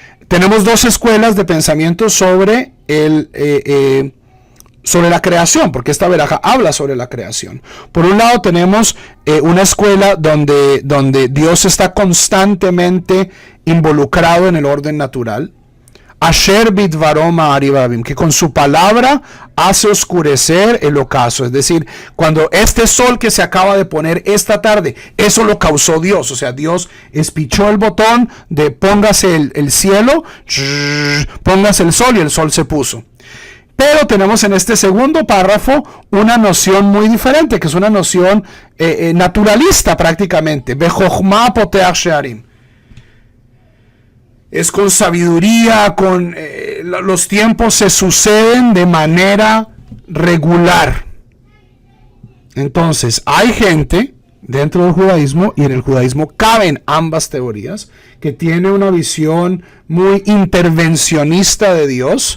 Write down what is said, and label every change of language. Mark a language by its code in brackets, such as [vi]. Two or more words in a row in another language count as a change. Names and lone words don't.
[es] Tenemos dos escuelas de pensamiento sobre sobre la creación, porque esta veraja habla sobre la creación. Por un lado tenemos una escuela donde Dios está constantemente involucrado en el orden natural. [he] אשר בדברו מעריב ערבים, [es] que con su palabra hace oscurecer el ocaso. Es decir, cuando este sol que se acaba de poner esta tarde, eso lo causó Dios. O sea, Dios espichó el botón de póngase el cielo, póngase el sol, y el sol se puso. Pero tenemos en este segundo párrafo una noción muy diferente, que es una noción naturalista prácticamente. [he] בחכמה פותח שערים. [es] Es con sabiduría, los tiempos se suceden de manera regular. Entonces, hay gente dentro del judaísmo, y en el judaísmo caben ambas teorías, que tiene una visión muy intervencionista de Dios.